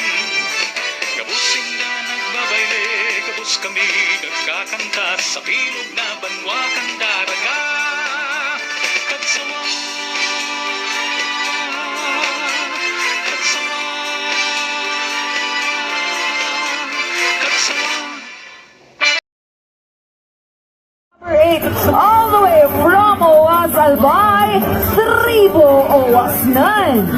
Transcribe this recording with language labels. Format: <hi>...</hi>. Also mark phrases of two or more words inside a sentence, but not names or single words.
<bik>Kabusing na nagbabayle, kabus kami nagkakanta sa bilog na banwa kan daraga. Kagsawa, kagsawa, kagsawa.</bik> <en>All the way from Owas Albay, Tribo Owasnan.</en>